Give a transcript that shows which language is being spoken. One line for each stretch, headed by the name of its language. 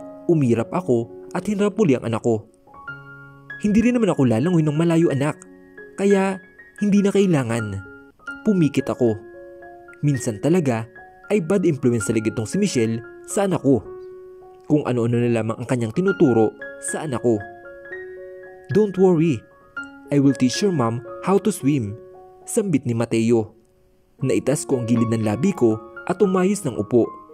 Filipino: Umirap ako at hinarap muli ang anak ko. Hindi rin naman ako lalangoy ng malayo anak, kaya hindi na kailangan. Pumikit ako. Minsan talaga ay
English: bad influence
Filipino: talaga itong si Michelle sa anak ko. Kung ano-ano na lamang ang kanyang tinuturo sa anak ko.
English: Don't worry, I will teach your mom how to swim,
Filipino: sambit ni Mateo. Naitas ko ang gilid ng labi ko at umayos ng upo.